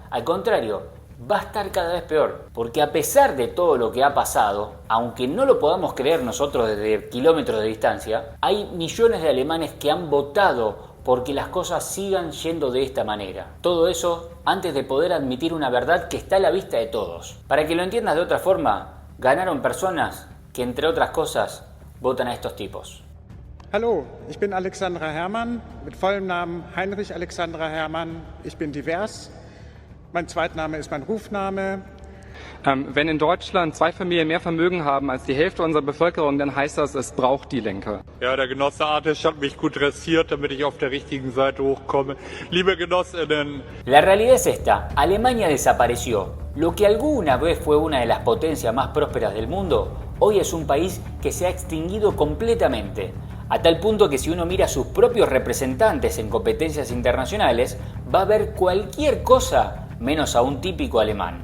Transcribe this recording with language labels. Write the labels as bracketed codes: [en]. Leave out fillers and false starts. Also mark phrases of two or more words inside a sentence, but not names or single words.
[es] Al contrario, va a estar cada vez peor, porque a pesar de todo lo que ha pasado, aunque no lo podamos creer nosotros desde kilómetros de distancia, hay millones de alemanes que han votado porque las cosas sigan yendo de esta manera. Todo eso antes de poder admitir una verdad que está a la vista de todos. Para que lo entiendas de otra forma, ganaron personas que, entre otras cosas, votan a estos tipos. [de] Hallo, ich bin Alexandra Herrmann, mit vollem Namen Heinrich Alexandra Herrmann. Ich bin divers. Mein Zweitname ist mein Rufname. Wenn in Deutschland 2 Familien mehr Vermögen haben als die Hälfte unserer Bevölkerung, dann heißt das, es braucht die Linke. Ja, der Genosse Artis hat mich gut dressiert, damit ich auf der richtigen Seite hochkomme. Liebe Genossinnen. [es] La realidad es esta, Alemania desapareció. Lo que alguna vez fue una de las potencias más prósperas del mundo, hoy es un país que se ha extinguido completamente. A tal punto que si uno mira a sus propios representantes en competencias internacionales, va a ver cualquier cosa menos a un típico alemán.